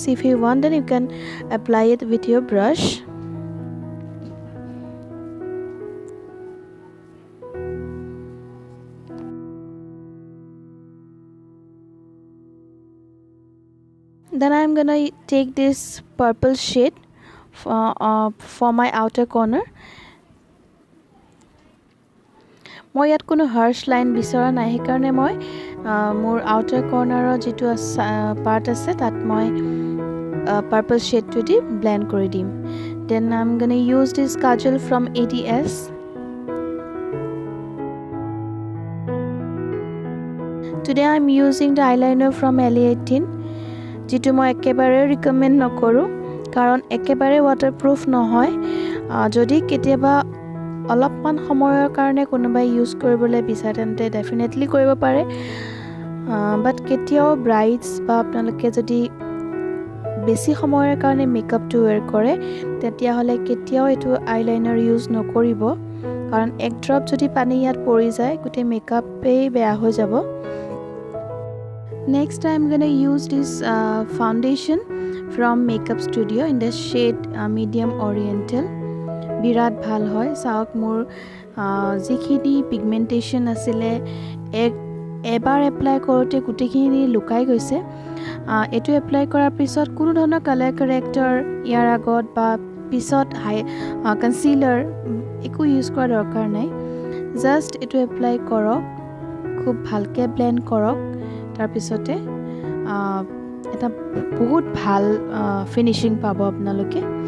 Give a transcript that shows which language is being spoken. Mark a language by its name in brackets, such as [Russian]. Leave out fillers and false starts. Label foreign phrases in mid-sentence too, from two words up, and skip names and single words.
[English] If you want, then you can apply it with your brush. Then I'm gonna take this purple shade for my outer corner. [Assamese] মই ইয়াত কোনো [English] harsh line [Assamese] বিচৰা নাই, সেইকাৰণে মই মোৰ [English] outer corner [Assamese] যেটো part আছে তাত মই [English] purple shade [Assamese] to দি blend কৰি দিম. [English] Then I'm gonna use this kajal from ADS. Today I'm using the eyeliner from LA18. [Assamese] যেটো মই একেবাৰে ৰিকমেন্ড নকৰো কাৰণ একেবাৰে ওয়াটাৰপ্ৰুফ নহয়। যদি কেতিয়াবা অলপমান সময়ৰ কাৰণে কোনোবাই ইউজ কৰিবলৈ বিচাৰে তেন্তে ডেফিনেটলি কৰিব পাৰে, বাট কেতিয়াও ব্ৰাইডস বা আপোনালোকে যদি বেছি সময়ৰ কাৰণে মেকআপটো ওয়্যাৰ কৰে তেতিয়া হলে কেতিয়াও এটো আইলাইনাৰ ইউজ নকৰিব, কাৰণ এক ড্ৰপ যদি পানী ইয়াত পৰি যায় গোটে মেকআপেই বেয়া হৈ যাব। [English] Next I'm gonna use this foundation from Makeup Studio in the shade medium oriental. [Assamese] বিৰাট ভাল হয়, চাওক মোৰ যিখিনি পিগমেন্টেশন আছিলে এবাৰ এপ্লাই কৰোতে গুটেখিনি লুকাই গৈছে। এটো এপ্লাই কৰাৰ পিছত কোনো ধৰণৰ [English] color corrector [Assamese] ইয়াৰ আগত বা পিছত কনসিলাৰ একো ইউজ কৰা দৰকাৰ নাই, জাস্ট এটো এপ্লাই কৰক, খুব ভালকে ব্লেন্ড কৰক, তাৰ পিছতে এটা বহুত ভাল ফিনিশিং পাব আপোনালোকে।